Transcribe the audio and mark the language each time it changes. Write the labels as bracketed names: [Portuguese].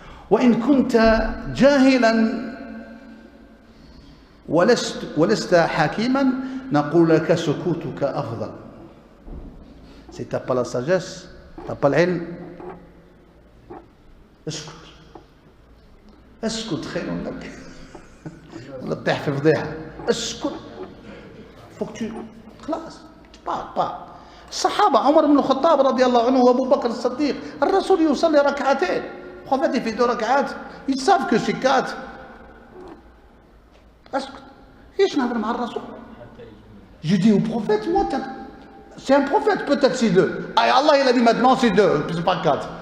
[Arabic] وإن كنت جاهلا ولست حكيما نقول لك سكوتك أفضل. [French] Si tu n'as pas la sagesse, tu n'as pas l'ilm, اسكت. [Arabic] اسكت خير لك. ولا تطيح في فضيحة. اسكت. [French] faut que tu خلاص parle. [Arabic] الصحابة عمر بن الخطاب رضي الله عنه وأبو بكر الصديق الرسول يصلي ركعتين. [French] prophète il fait 2 rak'at, ils savent que c'est 4. [Arabic] اسكت. [French] ايش نهضر مع الرسول؟ Je dis au prophète, moi c'est un prophète, peut-être c'est 2. Ah, Allah il a dit maintenant c'est 2, c'est pas 4.